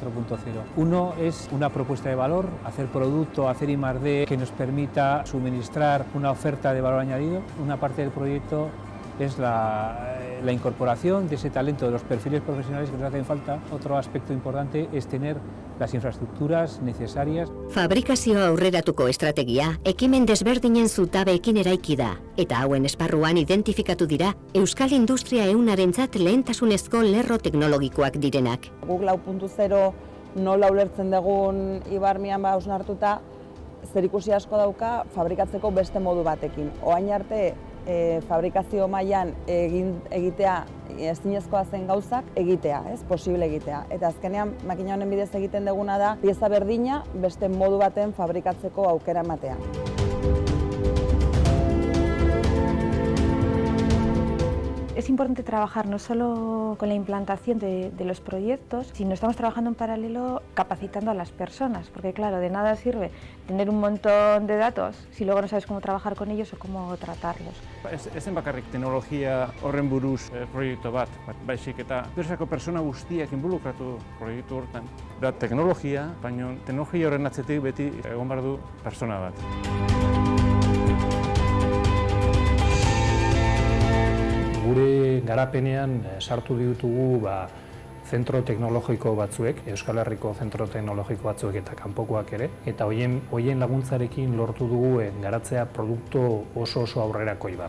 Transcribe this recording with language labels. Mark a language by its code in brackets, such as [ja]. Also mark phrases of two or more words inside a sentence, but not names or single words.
[es] Uno es una propuesta de valor, hacer producto, hacer I+D que nos permita suministrar una oferta de valor añadido. Una parte del proyecto es la incorporación de ese talento, de los perfiles profesionales que nos hacen falta. Otro aspecto importante es tener las infraestructuras necesarias. [eu] Fabrikazio aurreratuko estrategia ekimen desberdinen zutabeekin eraiki da, eta hauen esparruan identifikatu dira Euskal Industria ehunarentzat lehentasunezko lerro teknologikoak direnak. Guk 4.0 nola ulertzen dugun ibarmian hausnartuta, zerikusi asko dauka fabrikatzeko beste modu batekin. Orain arte fabrikazio mailan egitea ezinezkoa zen gauzak egitea, posible egitea. Eta azkenean makina honen bidez egiten duguna da pieza berdina beste modu baten fabrikatzeko aukera ematea. [es] Es importante trabajar no solo con la implantación de los proyectos, sino estamos trabajando en paralelo capacitando a las personas, porque claro, de nada sirve tener un montón de datos si luego no sabes cómo trabajar con ellos o cómo tratarlos. [eu] Ezen bakarrik teknologia horren buruz proiektu bat, baizik eta enpresako persona guztiak involukratu proiektu hortan. Da teknologia, baina teknologia horren atzetik beti egon behar du persona bat. Gure garapenean sartu ditugu zentro teknologiko batzuek, Euskal Herriko zentro teknologiko batzuek eta kanpokoak ere, eta hoien laguntzarekin lortu dugu garatzea produktu oso aurrerakoi bat.